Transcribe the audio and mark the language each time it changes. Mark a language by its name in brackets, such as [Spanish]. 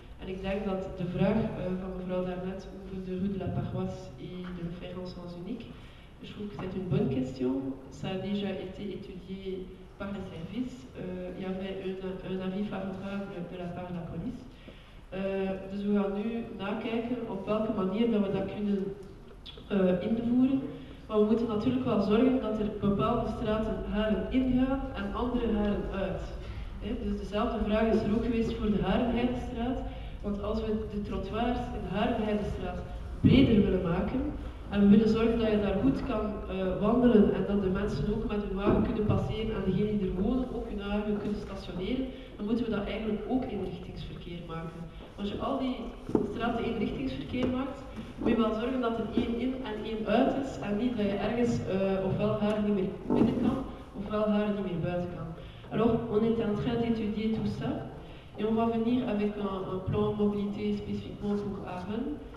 [Dutch] En ik denk dat de vraag van mevrouw daarnet over [French] de rue de la Paroisse et de le faire en sens unique, je trouve que c'est une bonne question. Ça a déjà été étudié par les services. Il y avait un avis favorable de la part de la police. [Dutch] Dus we gaan nu nakijken op welke manier dat we dat kunnen invoeren. Maar we moeten natuurlijk wel zorgen dat er bepaalde straten haren ingaan en andere haren uit. Dus dezelfde vraag is er ook geweest voor de Harenheidestraat. Want als we de trottoirs in de Harenheidestraat breder willen maken en we willen zorgen dat je daar goed kan wandelen en dat de mensen ook met hun wagen kunnen passeren en degenen die er wonen ook hun wagen kunnen stationeren, dan moeten we dat eigenlijk ook eenrichtingsverkeer maken. Als je al die straten eenrichtingsverkeer maakt, moet je wel zorgen dat er één in en één uit is en niet dat je ergens ofwel haren niet meer binnen kan, ofwel haren niet meer buiten kan. [French] Alors, on est en train d'étudier tout ça et on va venir avec un plan de mobilité spécifiquement pour Aachen.